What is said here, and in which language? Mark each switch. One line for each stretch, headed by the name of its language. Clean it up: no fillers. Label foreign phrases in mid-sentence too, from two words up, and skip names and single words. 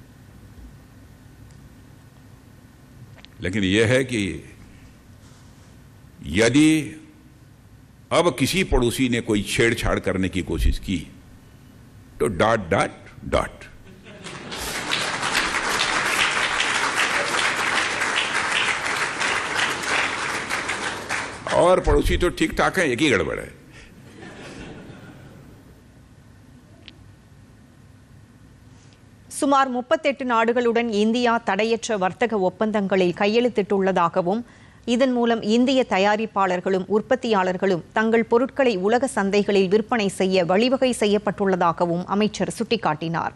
Hindi: लेकिन यह है कि यदि अब किसी पड़ोसी ने कोई छेड़छाड़ करने की कोशिश की तो
English: dot dot dot.
Hindi: और पड़ोसी तो ठीक ठाक है, एक ही गड़बड़ है।
Tamil: சுமார் 38 நாடுகளுடன் இந்தியா தடையற்ற வர்த்தக ஒப்பந்தங்களில் கையெழுத்திட்டுள்ளதாகவும், இதன் மூலம் இந்திய தயாரிப்பாளர்களும் உற்பத்தியாளர்களும் தங்கள் பொருட்களை உலக சந்தைகளில் விற்பனை செய்ய வழிவகை செய்யப்பட்டுள்ளதாகவும் அமைச்சர் சுட்டிக்காட்டினார்.